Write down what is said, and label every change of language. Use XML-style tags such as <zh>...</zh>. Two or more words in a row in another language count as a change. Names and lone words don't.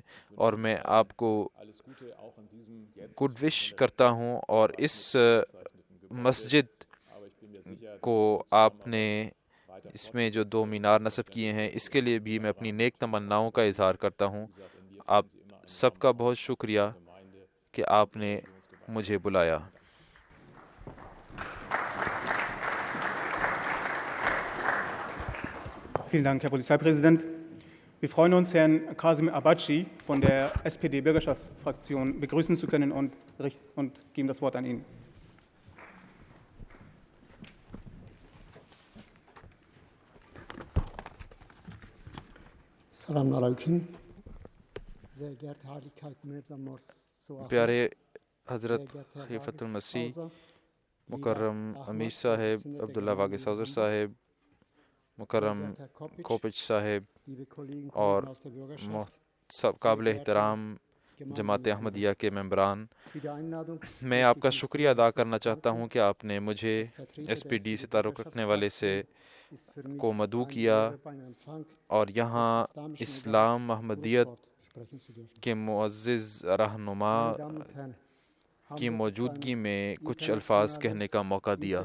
<ur>اور میں آپ کو</ur> <en>good wish</en> <ur>کرتا ہوں، اور اس مسجد کو آپ نے اس میں جو 2 مینار نصب کیے ہیں، اس کے لیے بھی میں اپنی نیک تمناؤں کا اظہار کرتا ہوں. آپ سب کا بہت شکریہ کہ آپ نے مجھے بلایا.</ur> <de>Vielen Dank, Herr Polizeipräsident. Wir freuen uns, Herrn Kasim Abaci von der SPD-Bürgerschaftsfraktion begrüßen zu können und geben das Wort an ihn.</de> <ar>Selamun Aleyküm.</ar> <de>Sehr geehrte Heiligkeit Mirza Morsi,</de> <ur>پیارے حضرت خلیفۃ المسیح مکرم امیر صاحب، عبداللہ واگے سوزر صاحب، مکرم کھوپچ صاحب، اور سب قابل احترام جماعت احمدیہ کے ممبران، میں آپ کا شکریہ ادا کرنا چاہتا ہوں کہ آپ نے مجھے ایس پی ڈی سے تعلق رکھنے والے سے کو مدعو کیا، اور یہاں اسلام احمدیت کے معزز رہنما کی موجودگی میں کچھ الفاظ کہنے کا موقع دیا.</ur>